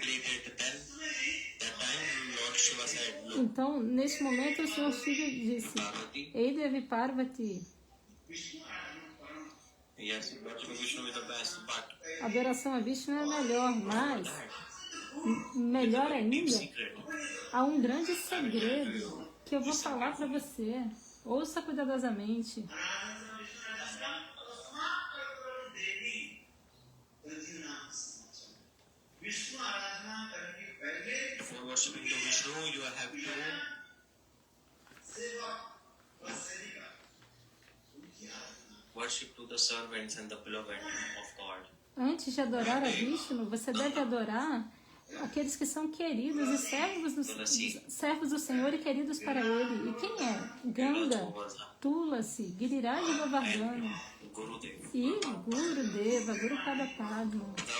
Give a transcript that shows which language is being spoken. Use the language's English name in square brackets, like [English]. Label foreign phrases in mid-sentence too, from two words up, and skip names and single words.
[Portuguese] Então, nesse momento, o Senhor Shiva disse, ei Devi Parvati, a adoração a Vishnu é melhor, mas, melhor ainda, há um grande segredo que eu vou falar para você. Ouça cuidadosamente. [English] before worshipping to Vishnu, you have to worship to the servants and the beloved of God. [Portuguese] Antes de adorar a Vishnu, você deve adorar aqueles que são queridos e servos do Senhor e queridos para Ele. E quem é? Ganga, Tulasi, Giriraj Govardhana e Gurudeva, [Sanskrit] Guru Pada Padma.